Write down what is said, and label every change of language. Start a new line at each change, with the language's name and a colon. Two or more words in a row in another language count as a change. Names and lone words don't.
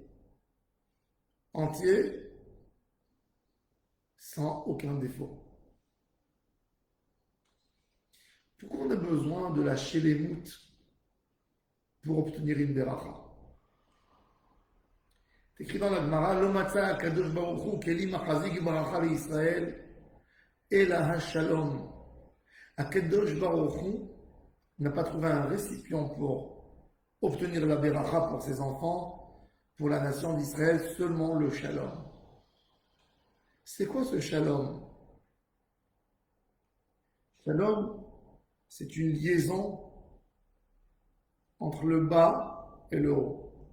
French: Entier, sans aucun défaut. Pourquoi on a besoin de la shélémout pour obtenir une beracha? C'est écrit dans la Gemara,
Hebrew: לא מצא הקדוש ברוך הוא כלים מחזיק ברכה לישראל אלא השלום. הקדוש ברוך הוא
French: n'a pas trouvé un récipient pour obtenir la beracha pour ses enfants, pour la nation d'Israël, seulement le shalom. C'est quoi ce shalom? Shalom, c'est une liaison entre le bas et le haut.